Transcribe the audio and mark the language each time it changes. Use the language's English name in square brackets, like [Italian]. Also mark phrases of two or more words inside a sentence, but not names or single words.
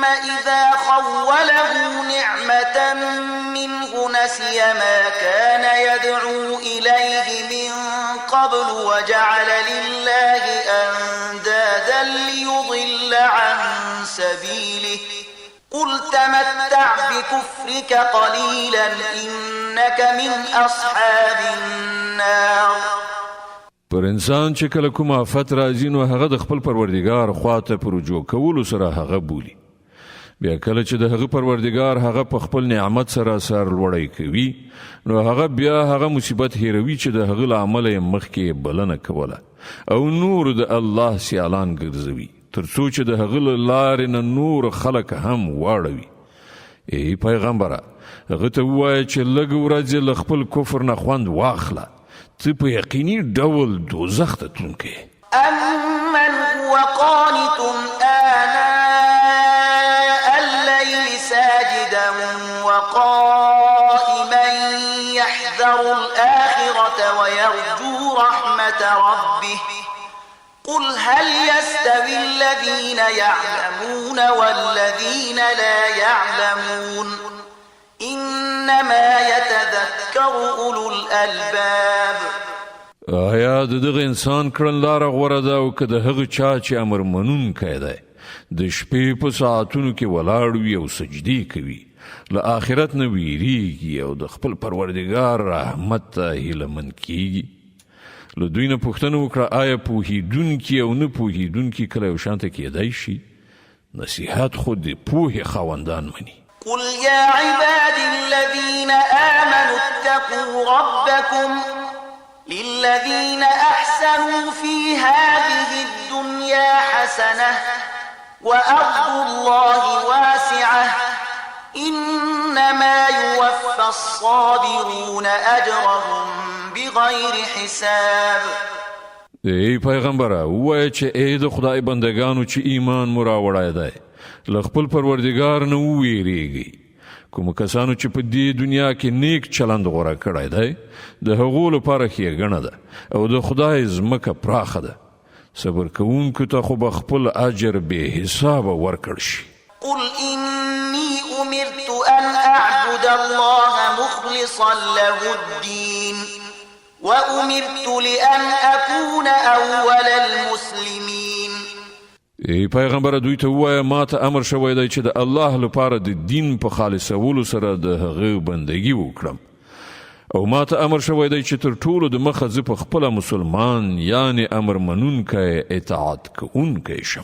[Arabic] إذا خوله نعمة منه نسي ما كان يدعو إليه من قبل وجعل لله أندادا ليضل عن سبيله قل تمتع بكفرك قليلا إنك من أصحاب النار. [Pashto] پر انسان چې کله کوم آفت راځي نو هغه د خپل پروردګار خواته پر رجوع کولو سره هغه بولي. بیا کله چې د هغه پروردګار هغه په خپل نعمت سره سر لوړی کوي نو هغه بیا هغه مصیبت هیروي چې د هغه له امله مخکې بلنه کوله او نور د الله سیالان ګرځوي ترڅو چې د هغه له لارې نه نور خلک هم واړوي. ای پیغمبره هغه ته ووایه چې لږ ورځې له خپل کفر نه خوند واخله ته په یقیني ډول دوزخ ته تلونکی. [Arabic] أمن هو قانت آناء الليل ساجدا وقائما يحذر الآخرة ويرجو رحمة ربه قل هل يستوي الذين يعلمون والذين لا يعلمون إنما يتذكر أولو الألباب. [Pashto] آیا دغه انسان کړنلاره غوره ده او که د هغه چا چې امر منونکی دی د شپې په ساعتونو کې ولاړ وي او سجدې کوي له آخرت نه ویریږي او د خپل پروردګار رحمت ته هیلهمند کیږي. له دوی نه پوښتنه وکړه آیا پوهېدونکي او نه پوهېدونکي کله یو شانته کیدای شي؟ نصیحت خو د پوهې خاوندان مني. [Arabic] قل يا عبادي الذين آمنوا اتقوا ربكم للذين أحسنوا في هذه الدنيا حسنة وأرض الله واسعة إنما يوفى الصابرون أجرهم بغير حساب. [Pashto] ای پیغمبره ووایه چې ای د خدای بندگانو چې ایمان مو راوړی دی له خپل پروردګار نه وویریږئ. کوم کسانو چې په دې دنیا کې نیک چلند غوره کړی دی د هغو لپاره ښېګڼه ده او د خدای ځمکه پراخه ده. صبر کوونکو ته خو به خپل اجر بې حسابه ورکړ شي. [Arabic] قل إني أمرت أن أعبد الله مخلصا له الدين وأمرت لأن أكون أول المسلمين. [Pashto] ای پیغمبر دوی ته ووایه ما ته امر شوی دی چې د الله لپاره د دین په خالصولو سره د هغه بندګي وکړم او ما ته امر شوی دی چې تر ټولو د مخه زه په خپله مسلمان یعنی امر منونکی اطاعت کوونکی شم.